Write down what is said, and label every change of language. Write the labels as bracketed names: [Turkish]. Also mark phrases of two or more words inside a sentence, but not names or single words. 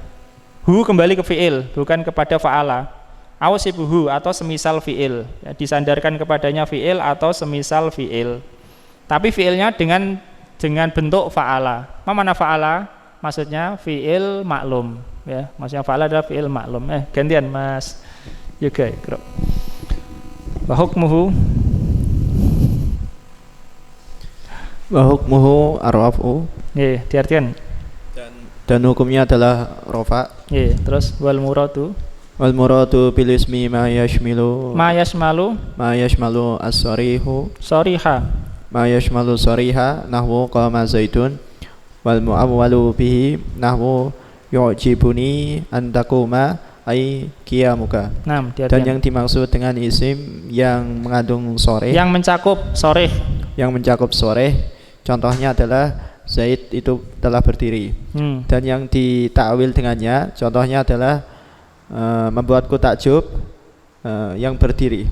[Indonesian] Hu kembali ke fi'il, bukan kepada fa'ala. Awsibuhu atau semisal fi'il ya, disandarkan kepadanya fi'il atau semisal fi'il, tapi fi'ilnya dengan bentuk fa'ala. Mana fa'ala? Maksudnya [Arabic] فعل معلوم [Indonesian] ya, maksudnya fa'ala adalah [Arabic] فعل معلوم. [Indonesian] Gantian Mas Yoga Ikro. [Arabic] وحكمه الرفع. [Indonesian] Diartikan dan hukumnya adalah rafa. [Arabic] Terus والمراد بالاسم ما يشمل الصريح صريحا نحو قام زيد والمؤول به نحو يعجبني أن تقوم أي قيامك. [Indonesian] Dan yang dimaksud dengan isim yang mengandung sharih, yang mencakup sharih, contohnya adalah Zaid itu telah berdiri. Dan yang ditakwil dengannya contohnya adalah membuatku takjub yang berdiri.